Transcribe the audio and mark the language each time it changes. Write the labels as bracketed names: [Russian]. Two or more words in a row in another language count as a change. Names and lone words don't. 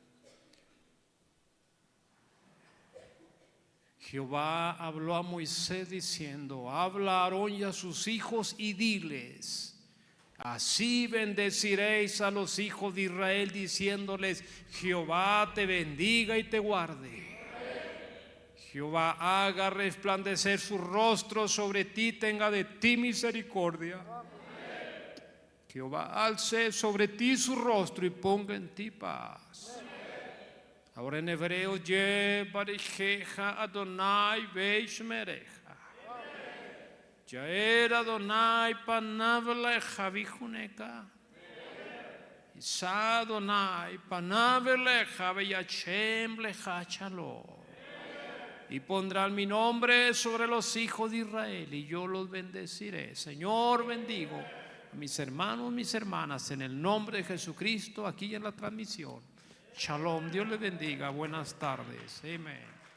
[Spanish] Jehová habló a Moisés diciendo: habla a Aarón y a sus hijos y diles: así bendeciréis a los hijos de Israel, diciéndoles: Jehová te bendiga y te guarde. Jehová haga resplandecer su rostro sobre ti, tenga de ti misericordia. Jehová alce sobre ti su rostro y ponga en ti paz. Ahora en hebreo: [Hebrew] יברכך אדני וישמרך. יאר אדני פניו לך ויחנך. ישא אדני פניו לך וישם לך שלום. [Spanish] Y pondrán mi nombre sobre los hijos de Israel y yo los bendeciré. Señor, bendigo a mis hermanos, mis hermanas, en el nombre de Jesucristo, aquí en la transmisión. Shalom, Dios les bendiga, buenas tardes, amén.